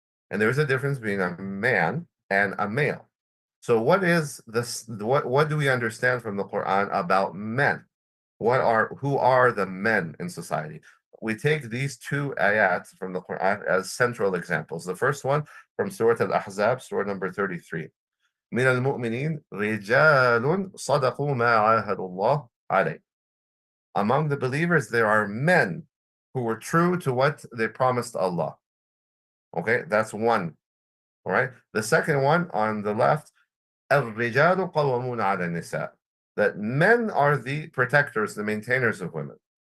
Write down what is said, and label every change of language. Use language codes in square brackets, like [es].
[en] And there's a difference between a man and a male. So what is this? What do we understand from the Quran about men? Who are the men in society? We take these two ayat from the Quran as central examples. The first one from Surah Al-Ahzab, Surah number 33. [ar] من المؤمنين رجال صدقوا ما عاهدوا الله عليه. [en] Among the believers, there are men who were true to what they promised Allah. Okay, that's one. All right. The second one on the left, [ar] الرجال قوامون على النساء. [en] That men are the protectors, the maintainers of women.